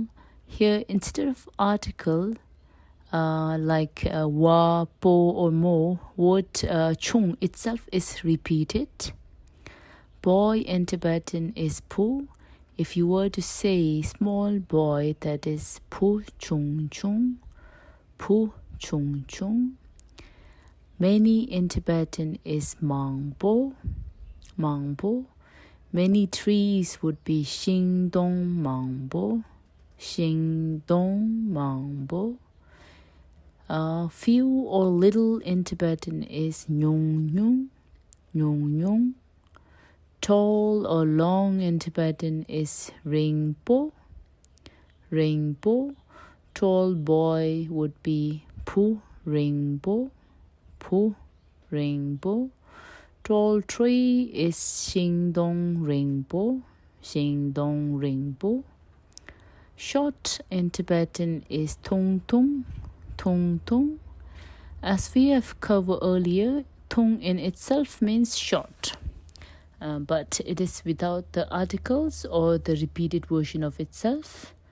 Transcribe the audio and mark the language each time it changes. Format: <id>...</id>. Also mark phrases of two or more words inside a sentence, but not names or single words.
<en>Here, instead of article, like wa, po, or mo, word chung itself is repeated. Boy in Tibetan is pu. If you were to say small boy, that is</en> <bo>བུ་ཆུང་ཆུང་ བུ་ཆུང་ཆུང.</bo> <en>Many in Tibetan is</en> <bo>མང་པོ་ མང་པོ.</bo> <en>Many trees would be</en> <bo>ཤིང་སྡོང་མང་པོ་ ཤིང་སྡོང་མང་པོ.</bo> <en>Few or little in Tibetan is</en> <bo>ཉུང་ཉུང་ ཉུང་ཉུང.</bo> <en>Tall or long in Tibetan is</en> <bo>རིང་པོ་ རིང་པོ.</bo> <en>Tall boy would be</en> <bo>བུ་རིང་པོ་ བུ་རིང་པོ.</bo> <en>Tall tree is</en> <bo>ཤིང་སྡོང་རིང་པོ་ ཤིང་སྡོང་རིང་པོ.</bo> <en>Short in Tibetan is</en> <bo>ཐུང་ཐུང་ ཐུང་ཐུང.</bo> <en>As we have covered earlier, tung in itself means short. But it is without the articles or the repeated version of itself.</en>